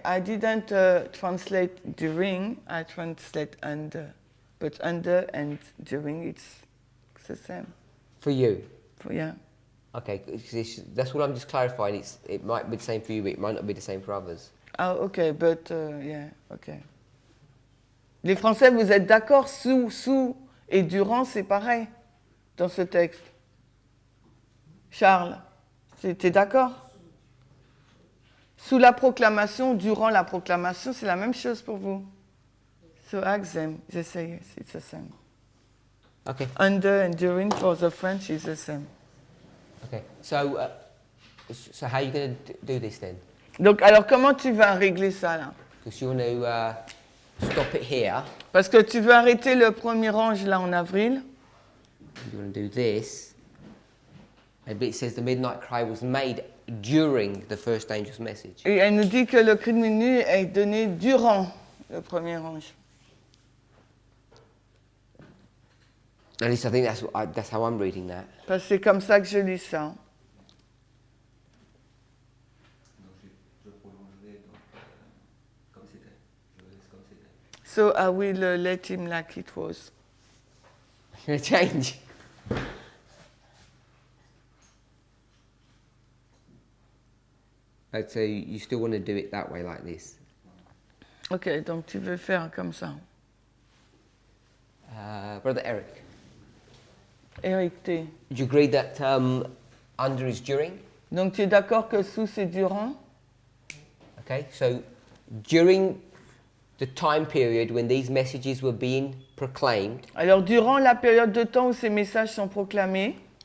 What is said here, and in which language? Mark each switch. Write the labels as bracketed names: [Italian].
[English] I didn't translate during. I translate under, but under and during it's the same. For you? Yeah. Okay, that's what I'm just clarifying. It might be the same for you, but it might not be the same for others. Oh, okay, but yeah, okay. [French] Les Français, vous êtes d'accord? Sous et durant, c'est pareil dans ce texte. Charles, t'es d'accord? Sous la proclamation, durant la proclamation, c'est la même chose pour vous. [English] So ask them, they say yes, it's the same. Okay. Under and during for the French is the same. Okay. So how are you going to do this then? [French] Donc, alors comment tu vas régler ça là? [English] Because you want to stop it here. [French] Parce que tu veux arrêter le premier ange là en avril. [English] You want to do this. Maybe it says the midnight cry was made during the first angel's message. [French] Et elle nous dit que le cri de minuit est donné durant le premier ange. [English] At least I think that's how I'm reading that. [French] Parce que c'est comme ça que je lis ça. Donc je prolongerai comme c'était. Je laisse comme c'était. [English] So I will let him like it was. You're going to change. Right, so you still want to do it that way, like this. [French] Ok, donc tu veux faire comme ça. [English] Brother Eric, Eric T. do you agree that under is during? [French] Donc tu es d'accord que sous c'est durant? [English] Okay, so during the time period when these messages were being proclaimed. [French] Alors, durant la période de temps où ces messages sont proclamés,